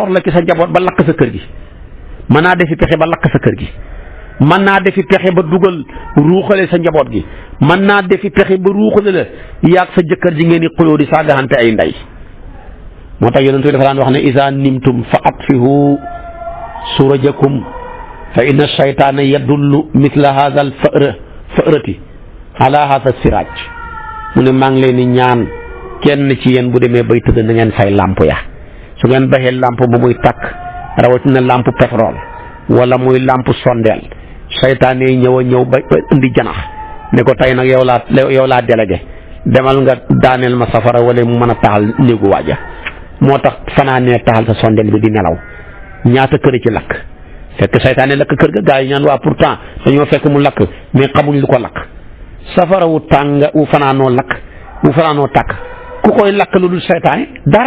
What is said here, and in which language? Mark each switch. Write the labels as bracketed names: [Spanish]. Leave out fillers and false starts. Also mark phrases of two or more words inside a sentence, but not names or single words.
[Wolof] lor la ci sa njaboot ba lakk sa kër gi mën naa defi pexe ba lakk sa kër gi mën naa defi pexe ba dugal ruuxale sa njaboot gi mën naa defi pexe ba ruuxale la yaag sa jëkkër ji ngeen di xuloo di saagaxante ay ndey moo tax yonent bi dafa daan wax ne [Arabic] إذا نمتم فأطفئوا سراجكم فإن الشيطان يدل مثل هذا الفأرة على هذا السراج [Wolof] mu ne maa ngi leen di ñaan kenn ci yéen bu demee bay tëdd na ngeen fay lamp ya su ngeen baxee lamp bu muy takk rawatina lamp pétrole wala muy lamp sondeel saytaane yi ñëw ba indi janax ne ko tey nag yow laa délégué demal nga daaneel ma safara wala mu mën a taxal néegu waaja moo tax fanaanee taxal sa sondeel bi di nelaw ñaata kër ci lakk fekk saytaane lakk kër ga gaa yi ñaan waa pourtant dañoo fekk mu lakk mais xamuñ lu ko lakk safara wu tàng wu fanaanoo lakk wu fanaanoo takk ku koy lakk lu dul seytaane dara.